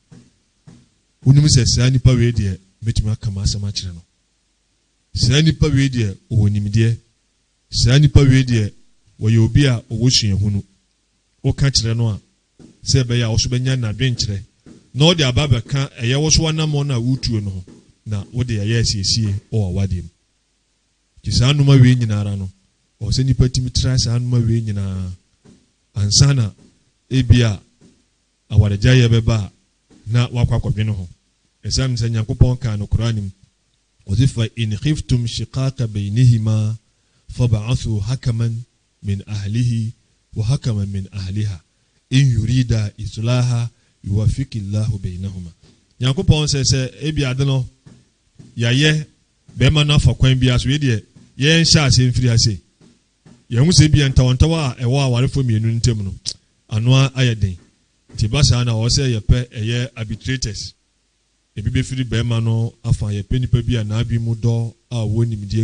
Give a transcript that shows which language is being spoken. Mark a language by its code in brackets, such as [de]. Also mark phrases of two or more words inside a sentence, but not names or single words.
[ak] wonim sɛ saa nipa wei deɛ bɛtumi aka ma asɛm akyerɛ no saa nipa wei deɛ ɔwɔ nimdeɛ saa nipa wei deɛ wɔyɛ obi a ɔwɔ suahunu woka kyerɛ no a sɛ ɛbɛyɛ a wɔso bɛnya n'adwenkyerɛ na ɔde aba bɛka ɛyɛ wɔ so wanamɔ no a wotuo no ho na wode ɛyɛ asiesie ɔwɔ awadeɛ mu nti saa nnoma wei nyinara no ɔwɔ sɛ nipa tumi tra saa nnoma wei nyinaa ansa na ebia awaregya yɛ bɛba a na wakɔ akɔdwene ho ɛsɛm sɛ nyankopɔn kaa no koraa nim ɔse fa [ar] إن خفتم شقاق بينهما فابعثوا حكما من أهله و حكما من أهلها إن يريدا إصلاحا يوفق الله بينهما [ak] nyankopɔn sɛ ebi ade no yɛayɛ bɛrima no afa kwan bi aso yɛdeɛ yɛnhyɛ ase mfiri ase yɛn ho sɛ bi ntawɔntawɔ a ɛwɔ awarefo mmienu ntam no ano ayɛ den nti ba saa na ɔwɔ sɛ yɛpɛ ɛyɛ arbitrators ebi bɛfiri bɛrima no afa yɛpɛ nipa bi a n'abi mu dɔ a ɔwɔ nimdeɛ